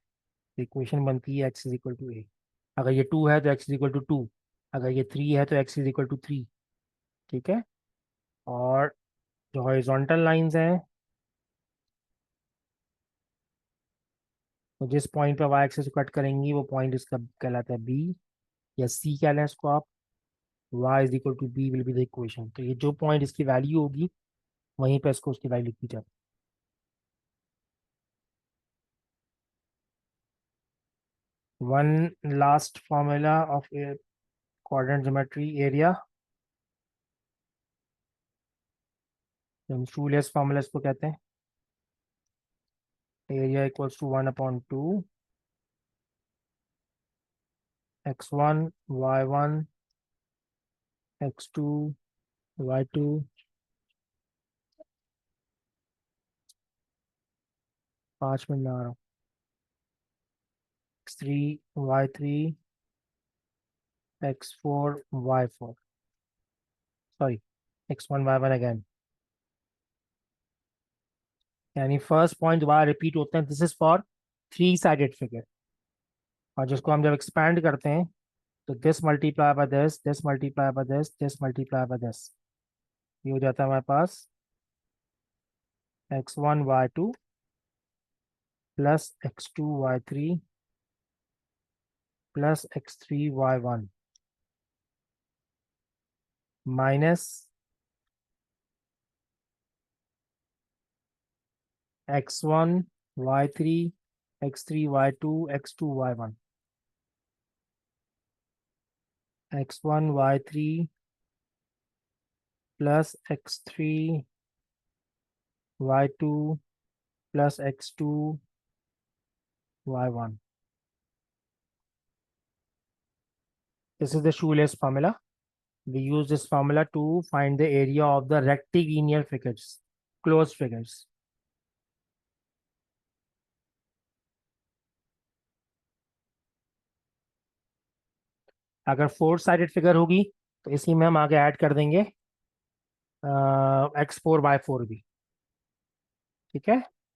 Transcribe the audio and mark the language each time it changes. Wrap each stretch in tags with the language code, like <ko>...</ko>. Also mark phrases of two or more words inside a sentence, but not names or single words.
<en>इक्वेशन</en> <hi>बनती है</hi> <en>x is equal to a.</en> <hi>अगर ये</hi> <en>टू</en> <hi>है तो</hi> <en>x is equal to two,</en> <hi>अगर ये</hi> <en>थ्री</en> <hi>है तो</hi> <en>x is equal to three.</en> <hi>ठीक है। और जो</hi> <en>horizontal lines</en> <hi>हैं, तो जिस पॉइंट पे</hi> <en>y axis</en> <hi>को कट करेंगी वो पॉइंट इसका कहलाता है बी, या सी कह लें इसको आप।</hi> <en>y is equal to b will be the equation.</en> <hi>तो ये जो पॉइंट इसकी वैल्यू होगी वहीं पे इसको उसकी वैल्यू लिखी जाती है।</hi> <en>one last formula of coordinate geometry area, हम shoelace formula</en> <hi>इसको कहते हैं।</hi> <en>area equals to one upon two x1 y1 x2 y2.</en> <hi>5 मिनट में आ रहा हूँ।</hi> <en>x3 y3 x4 y4, sorry x1 y1 again.</en> <hi>यानी</hi> <en>first point</en> <hi>दोबारा रिपीट होते हैं।</hi> <en>this is for three sided figure.</en> <hi>और जिसको हम जब</hi> <en>एक्सपैंड</en> <hi>करते हैं तो</hi> <en>this multiply by this, this multiply by this, this multiply by this,</en> <hi>ये हो जाता है हमारे पास</hi> <en>x1 y2 plus x2 y3 plus x3 y1 minus x1 y3 x3 y2 x2 y1, x1 y3 प्लस x3 y2 प्लस x2 y1। This is the shoelace formula. We use this formula to find the area of the rectilinear figures, closed figures.</en> <hi>अगर</hi> <en>four sided figure</en> <hi>होगी तो इसी में हम आगे ऐड कर देंगे x4 y4 भी। ठीक है।</hi>